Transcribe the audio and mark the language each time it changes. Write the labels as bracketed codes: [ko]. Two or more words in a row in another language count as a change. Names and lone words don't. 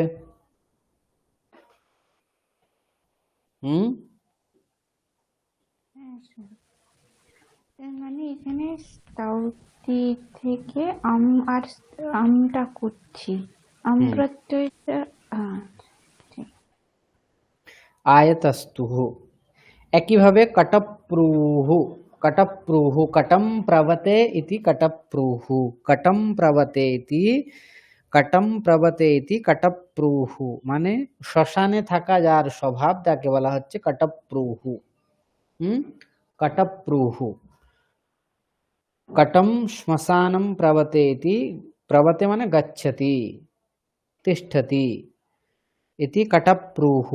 [bn] হ্যাঁ স্যার, তার মানে এখানে স্তাউতি থেকে আম আর আমটা করছি, আম প্রত্যয়টা, হ্যাঁ ঠিক। [sa] আয়তস্তুহু। একইভাবে কটপ্রুহু, কটপ্রুহু, কটম প্রবতে ইতি কটপ্রুহু, কটম প্রবতে ইতি, কটম প্রবতে ইতি কটপ্রুহু, [bn] মানে শ্মশানে থাকা যার স্বভাব তাকে বলা হচ্ছে কটপ্রুহু। [sa] কটপ্রুহু। কটম শ্মশানম প্রবতে ইতি, প্রবতে মানে গচ্ছতি, তিষ্ঠতি, ইতি কটপ্রুহু।